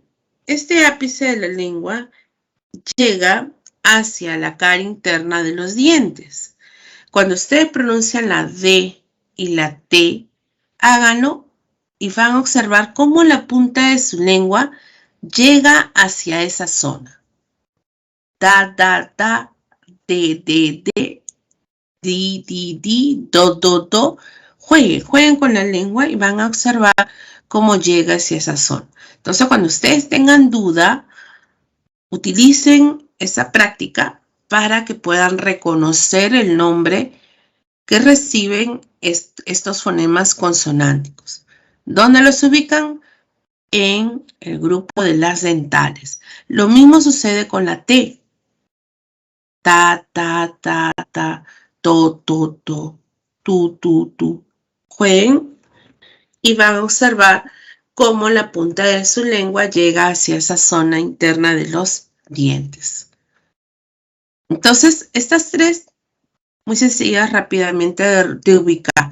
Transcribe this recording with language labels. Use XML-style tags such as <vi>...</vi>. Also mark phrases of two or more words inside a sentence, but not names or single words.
<es>Este ápice de la lengua llega hacia la cara interna de los dientes. Cuando ustedes pronuncian la D y la T, háganlo y van a observar cómo la punta de su lengua llega hacia esa zona. Da, da, da, de, di, di, di, do, do, do. Jueguen con la lengua y van a observar cómo llega hacia esa zona. Entonces, cuando ustedes tengan duda, utilicen esa práctica para que puedan reconocer el nombre que reciben estos fonemas consonánticos. ¿Dónde los ubican? En el grupo de las dentales. Lo mismo sucede con la T. Ta, ta, ta, ta, to, to, to, tu. Jueguen y van a observar cómo la punta de su lengua llega hacia esa zona interna de los dientes. Entonces, estas tres, muy sencillas, rápidamente de ubicar.</es>